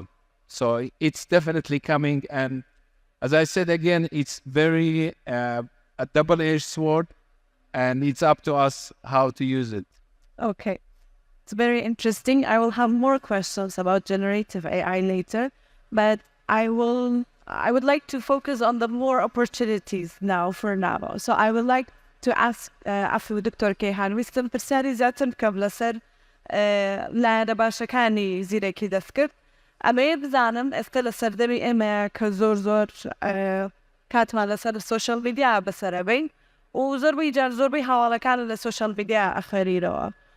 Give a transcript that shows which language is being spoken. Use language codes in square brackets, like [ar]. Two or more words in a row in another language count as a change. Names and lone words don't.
[en] So it's definitely coming. And as I said again, it's very a double-edged sword, and it's up to us how to use it. Okay, it's very interesting. I will have more questions about generative AI later, but I would like to focus on the more opportunities now for now. So I would like to ask [ar] عفوا دكتور [ckb] كيهان ویستم پرسیاری زیاتر بکەم لەسەر لایەنە باشەکانی زیرەکی دەستکرد. ئەمەیە بزانم ئێستا لە سەردەمی ئێمە کە زۆر کاتمان لەسەر [en] social media [ckb] بەسەرەبین و زۆربەی جار زۆربەی هەواڵەکان لە [en] social media [ckb] ئەخەریرەوە.